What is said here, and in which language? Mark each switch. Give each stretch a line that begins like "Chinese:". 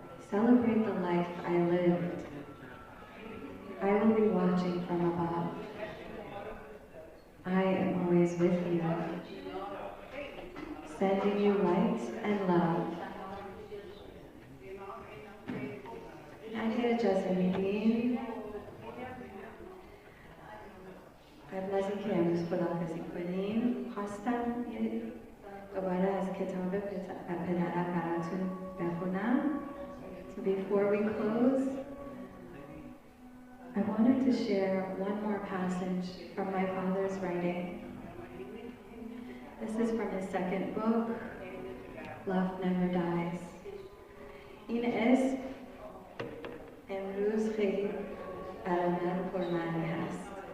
English: Celebrate the life I lived. I will be watching from above. I am always with you, sending you light and love.
Persian: اگه اجازه میدین قبل از اینکه امروز خداحافظی کنیم خواستم دوباره از کتاب پدرم براتون بخونم.
English: So before we close, I wanted to share one more passage from my father's writing. This is from his second book, Love Never Dies.
Persian: این اسم امروز خیلی برای من پرمعنی هست.